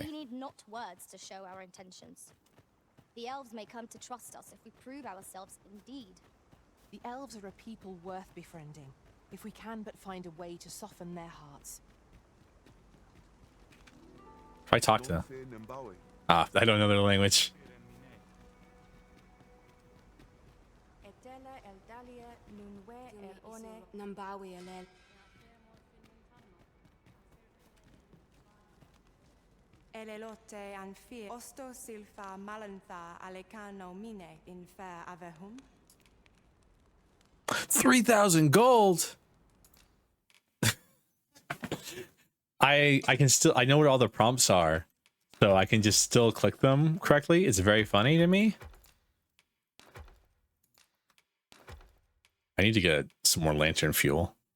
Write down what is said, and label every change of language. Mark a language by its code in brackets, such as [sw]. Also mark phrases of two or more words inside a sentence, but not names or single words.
[en] We need not words to show our intentions. The elves may come to trust us if we prove ourselves indeed. The elves are a people worth befriending, if we can but find a way to soften their hearts. If I talk to them. Ah, I don't know their language. Elelote anfir osto silfa malantha alecano mine in fair avehum. 3,000 gold. I know what all the prompts are, so I can just still click them correctly. It's very funny to me. I need to get some more lantern fuel.